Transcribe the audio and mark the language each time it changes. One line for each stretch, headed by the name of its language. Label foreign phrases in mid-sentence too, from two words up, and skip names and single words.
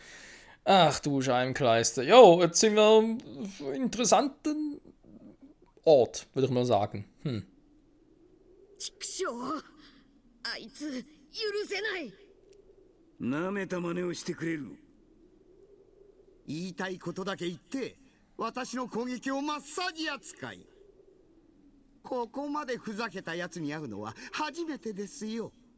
German: Ach du Scheibenkleister. Jo, jetzt sind wir am interessanten Ort, würde ich mal sagen.
Japanese: 畜生、あいつ許せない。なめた真似をしてくれる。言いたいことだけ言って私の攻撃をマッサージ扱い。ここまでふざけたやつに会うのは初めてですよ。